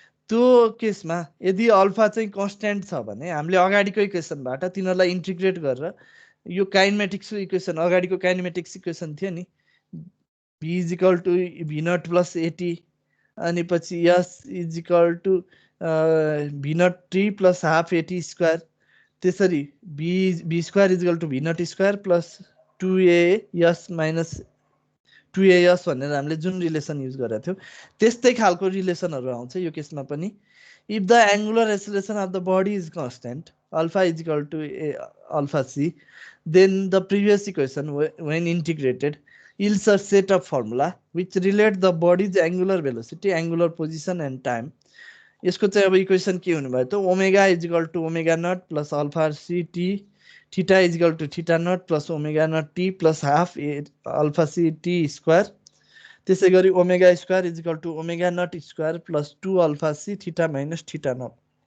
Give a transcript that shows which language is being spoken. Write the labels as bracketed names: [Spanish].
[Nepali] त्यो केसमा यदि अल्फा चाहिँ कन्स्ट्यान्ट छ भने हामीले अगाडिको इक्वेसनबाट तिनीहरूलाई इन्टिग्रेट गरेर यो काइनेमेटिक्सको इक्वेसन, अगाडिको काइनेमेटिक्स इक्वेसन थियो नि, भी is equal to V not plus eighty, अनि पछि यस is equal to V not T plus half eighty square, त्यसरी be square is equal to V not square plus 2as minus 2as भनेर हामीले जुन relation use गरेका थियौँ त्यस्तै खालको रिलेसनहरू आउँछ यो केसमा पनि। If the angular acceleration of the body is constant alpha is equal to alpha C, [English] then the previous equation when integrated yields a set of formula which relate the body's angular velocity, angular position and time. [Nepali] यसको चाहिँ अब equation के हुने भयो त omega is equal to omega not plus alpha C T, theta is equal to theta not plus omega not T plus half alpha C T square, त्यसै गरी omega square is equal to omega not square plus 2 alpha C theta minus theta not.